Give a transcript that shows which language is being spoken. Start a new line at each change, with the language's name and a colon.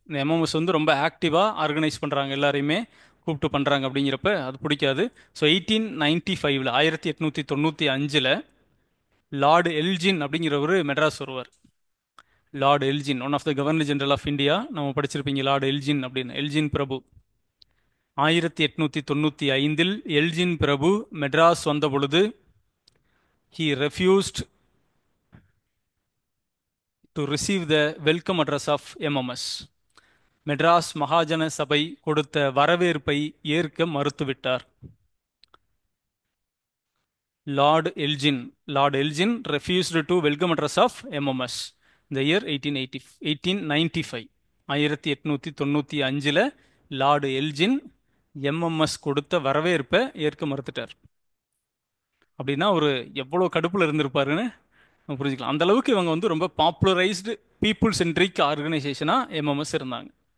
Tamil: இந்த எம்எம்எஸ் வந்து ரொம்ப ஆக்டிவாக ஆர்கனைஸ் பண்ணுறாங்க, எல்லாரையுமே கூப்பிட்டு பண்ணுறாங்க அப்படிங்கிறப்ப அது பிடிக்காது. ஸோ 1895, 1895 லார்டு எல்ஜின் அப்படிங்கிற ஒரு மெட்ராஸ் ஒருவர், Lord Elgin,
English: one of the governor general of India,
Tamil: நம்ம படிச்சிருப்பீங்க லார்டு எல்ஜின் அப்படின்னு. எல்ஜின் பிரபு 1895 எல்ஜின் பிரபு மெட்ராஸ் வந்த பொழுது
English: he refused to receive the welcome address of MMS.
Tamil: Madras மகாஜன சபை கொடுத்த வரவேற்பை ஏற்க மறுத்துவிட்டார்.
English: Lord Elgin refused to welcome address of MMS இந்த year 1895.
Tamil: 1895 லார்டு எல்ஜின் எம்எம்எஸ் கொடுத்த வரவேற்பை ஏற்க மறுத்துட்டார். அப்படின்னா ஒரு எவ்வளோ கடுப்பில் இருந்திருப்பாருன்னு நம்ம புரிஞ்சுக்கலாம். அந்த அளவுக்கு இவங்க வந்து ரொம்ப
English: popularised people centric
Tamil: ஆர்கனைசேஷனாக எம்எம்எஸ் இருந்தாங்க.